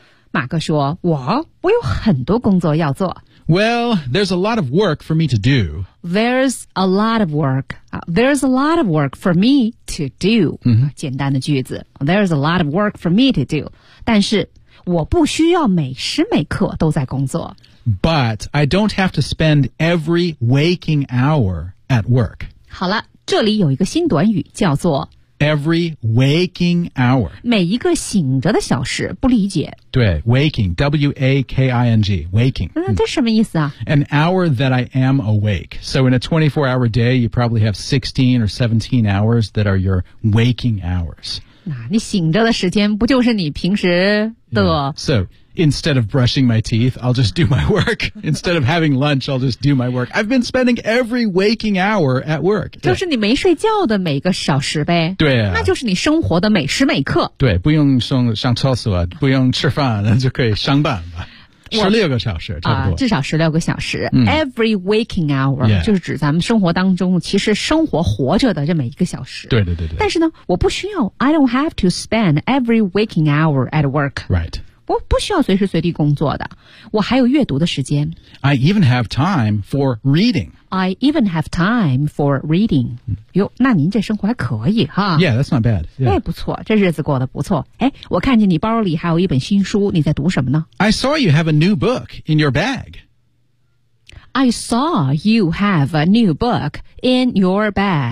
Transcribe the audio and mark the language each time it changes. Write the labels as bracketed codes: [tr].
[zh] 马克说，我有很多工作要做。 [en] Well, there's a lot of work for me to do. There's a lot of work.、there's a lot of work for me to do.、嗯、 [zh] 简单的句子。 [en] There's a lot of work for me to do. [zh] 但是我不需要每时每刻都在工作。 [en] But I don't have to spend every waking hour at work. [zh] 好了，这里有一个新短语叫做 [en] every waking hour. [zh] 每一个醒着的小时，不理解。 [en] 对 ，waking, W-A-K-I-N-G, waking. [zh] 嗯，这什么意思啊 [en] ？An hour that I am awake. So in a 24-hour day, you probably have 16 or 17 hours that are your waking hours. [zh] 那你醒着的时间不就是你平时的、 [en] yeah. ？So. Instead of brushing my teeth, I'll just do my work. Instead of having lunch, I'll just do my work. I've been spending every waking hour at work. [zh] 就是你没睡觉的每个小时呗。对啊。那就是你生活的每时每刻。对，不用上厕所，不用吃饭，就可以上班吧。 16个小时差不多、至少16个小时、嗯、 [en] Every waking hour、 yeah. [zh] 就是指咱们生活当中其实生活活着的这么一个小时，对对对对。但是呢我不需要 [en] I don't have to spend every waking hour at work. Right. [zh] 我不需要随时随地工作的，我还有阅读的时间。 [en] I even have time for reading. I even have time for reading. [zh] 哟，那您这生活还可以哈。 [en] Yeah, that's not bad. 哎、 yeah. ， [zh] 不错，这日子过得不错。哎，我看见你包里还有一本新书，你在读什么呢 [en] ？I saw you have a new book in your bag. I saw you have a new book in your bag.、